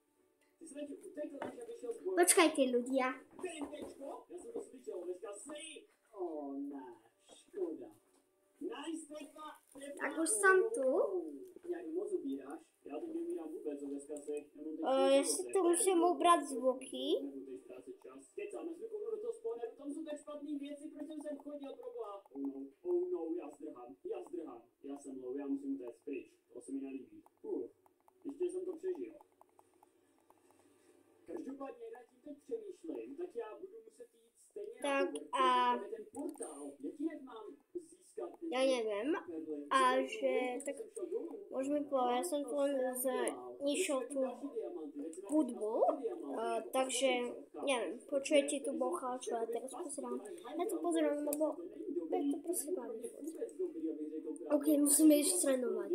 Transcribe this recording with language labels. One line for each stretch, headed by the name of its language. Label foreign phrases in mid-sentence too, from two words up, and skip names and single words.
Slovak: Počkajte ľudia. Tak už som tu. Ja si tu musím ubrať zvuky.
Czech: Tam jsou tak špatný věci, proč jsem chodil, proboha. Já jsem low, já musím utéct pryč, to se mi nelíbí. Ještě jsem to přežil. Každopádně nad tím teď přemýšlím, tak já budu muset jít stejně tak a ten portál, jaký mám získat?
Slovak: Ja neviem, a že tak môžeme povedať, ja som tu len išiel tú hudbu, takže neviem, počujete tu bocha, čo ja teraz pozerám. Ja to pozerám, lebo tak to proste baví. OK, musíme ísť trénovať.